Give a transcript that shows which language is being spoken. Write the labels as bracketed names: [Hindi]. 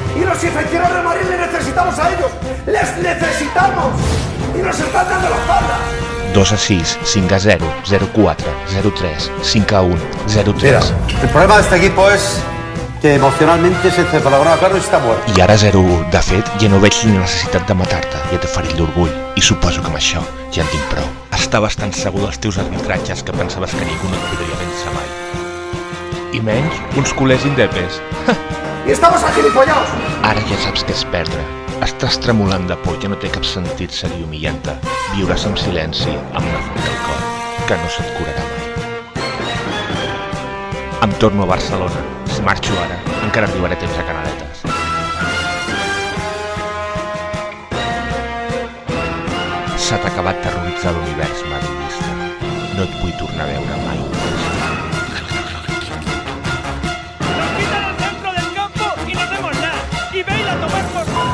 [Spanish] Y los aficionados de Madrid les necesitamos a ellos. ¡Les necesitamos! Y nos están dando la espalda. 2-6, 5-0, 0-4, 0-3, 5-1, 0-3. Mira, el problema de este equipo es que emocionalmente ese encefalograma claro [Catalan] està mort. I ara 0-1. De fet, ja no veig ni necessitat de matar-te. Ja t'he ferit l'orgull. I suposo que amb això ja en tinc prou. Estaves tan segur dels teus arbitratges que pensaves que ningú no et podria vèncer mai. I menys uns culers indepes. [Spanish] Y estamos agilipollados. [Catalan] Ara ja saps què és perdre. Estàs tremolant de por, ja no té cap sentit seguir humillant-te. Viuràs en silenci, amb una foc al cor, que no se't curarà mai. Em torno a Barcelona. Si marxo ara, encara arribaré a temps a Canaletes. s'ha acabat terroritzar l'univers madridista. No et vull tornar a veure mai. [Spanish] Nos quitan el centro del campo y no hacemos nada. Y Bale a tomar por...